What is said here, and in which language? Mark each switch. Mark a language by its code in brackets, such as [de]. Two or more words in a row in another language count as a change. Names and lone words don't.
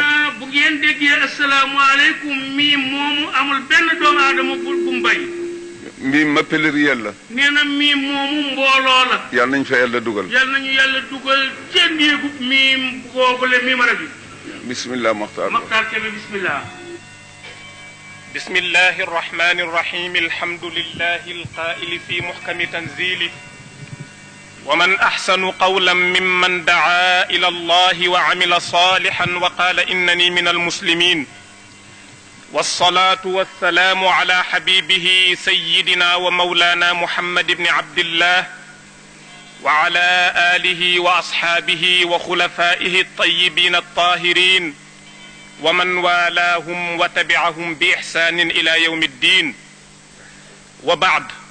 [wo] nee na bu ngeen déggee asalaamaaleykum miim moomu amul benn doomu aadama bu mbay. mbiim ma pluriel la. nee na miim moomu mbooloo la. yal nañ fa yàlla dugal. yal nañu yàlla dugal ca néegu miim googule miimara bi. bismillah Maxtaar. Maxtaar Kebe bismillah. [ar] بسم الله الرحمن الرحيم الحمد لله القائل في محكم تنزيله ومن أحسن قولا ممن دعا إلى الله وعمل صالحا وقال إنني من المسلمين والصلاة والسلام على حبيبه سيدنا ومولانا محمد بن عبد الله وعلى آله وأصحابه وخلفائه الطيبين الطاهرين ومن والاهم وتبعهم بإحسان إلى يوم الدين وبعد